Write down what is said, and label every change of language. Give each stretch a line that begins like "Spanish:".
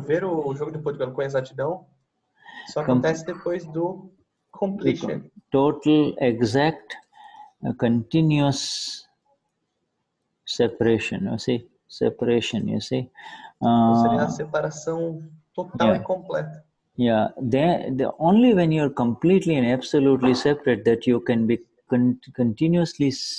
Portuguese: Ver o jogo do pudgal com exatidão só acontece depois do completion.
English: Total, exact, continuous separation, you see, you see.
Portuguese: Seria a separação total e completa.
English: Yeah, only when you're completely and absolutely separate that you can be continuously.